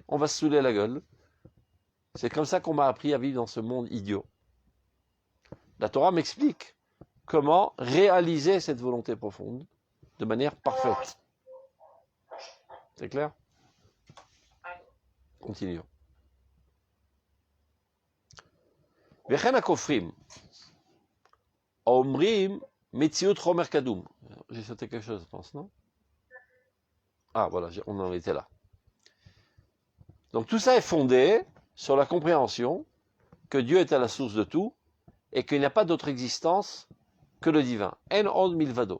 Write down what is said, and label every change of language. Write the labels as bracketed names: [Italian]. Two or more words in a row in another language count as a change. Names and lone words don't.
[French] On va se saouler la gueule. C'est comme ça qu'on m'a appris à vivre dans ce monde idiot. La Torah m'explique comment réaliser cette volonté profonde de manière parfaite. C'est clair? Continuons. [Hebrew] וכן הכופרים. אומרים מציאות חומר קדום. [French] J'ai sauté quelque chose, je pense, non? Ah, voilà, on en était là. Donc tout ça est fondé sur la compréhension que Dieu est à la source de tout et qu'il n'y a pas d'autre existence que le divin. [Hebrew] אין עוד מלבדו.